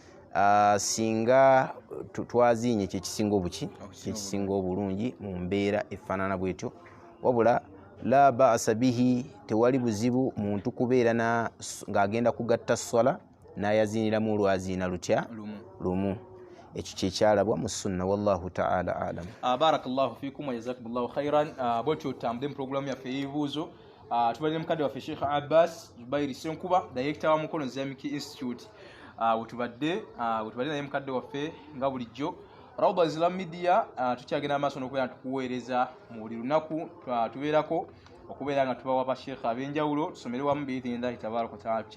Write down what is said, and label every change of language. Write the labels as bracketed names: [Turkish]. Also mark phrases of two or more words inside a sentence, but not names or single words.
[Ganda] singa twaziinye kyekisinga obuki kyekisinga obulungi mu mbeera efaanana bwetyo wabula la baasa bihi tewali buzibu muntu kubeera ng'agenda kugatta swala n'ayaziiniramu olwaziina lutya lumu ekyo kyekyalabwa mu sunna [Arabic] والله تعالى أعلم. بارك الله فيكم وجزاكم الله خيرا. [Ganda] Bwetyo tutambule mu programu yaffe y'ebibuuzo tubalire mukadde waffe Sheikh Abbas Zubairi Senkuba director wa Mukono Islamic Institute wetubadde naye mukadde waffe nga bulijjo Rawda Islam Media tukyagenda amaaso n'okubeera tukuweereza mu buli lunaku tubeerako okubeera nga tubawa bashekhe ab'enjawulo tusomere wamu [Arabic] بإذن الله تبارك وتعالى.